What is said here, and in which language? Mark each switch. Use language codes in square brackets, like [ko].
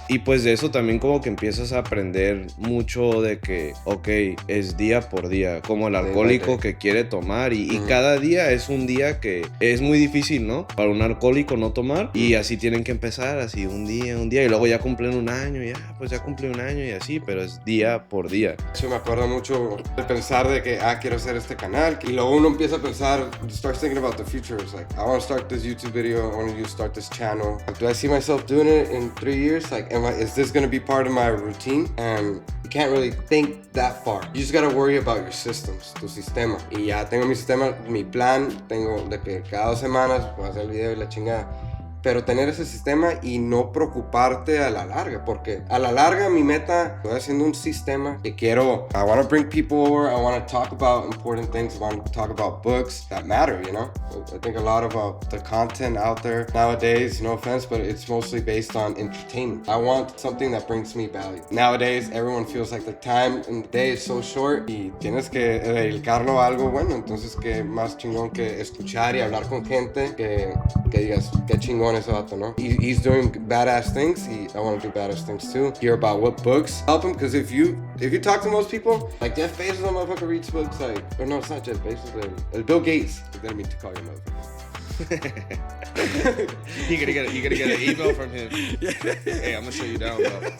[es] Y pues de eso también como que empiezas a aprender mucho de que, ok, es día por día, como el alcohólico que quiere tomar y cada día es un día que es muy difícil, ¿no? Para un alcohólico no tomar y así tienen que empezar, así un día y luego ya cumplen un año, ya cumplí un año y así, pero es día por día. Yo me acuerdo mucho de pensar de que, quiero hacer este canal. Y luego uno empieza a pensar, [en] starts thinking about the future. It's like, I want to start this YouTube video. I want to start this channel. Like, do I see myself doing it in 3 years? Like, is this going to be part of my routine? And you can't really think that far. You just got to worry about your systems, [es] tu sistema. Y ya tengo mi sistema, mi plan. Tengo de que cada 2 semanas voy a hacer el video y la chingada. Pero tener ese sistema y no preocuparte a la larga, porque a la larga mi meta, estoy haciendo un sistema que quiero, [en] I want to bring people over, I want to talk about important things, I want to talk about books that matter, you know? I think a lot about the content out there nowadays, no offense, but it's mostly based on entertainment. I want something that brings me value. Nowadays, everyone feels like the time in the day is so short [es] y tienes que dedicarlo a algo bueno, entonces qué más chingón que escuchar y hablar con gente que digas, qué chingón ese vato, ¿no? [en] He's doing badass things. I want to do badass things too. Hear about what books help him, because if you talk to most people, like Jeff Bezos, a motherfucker reads books like, or no, it's not Jeff Bezos, Bill Gates. I didn't mean to call you motherfucker. You gotta get an email from him. Hey, I'm gonna show you down, bro.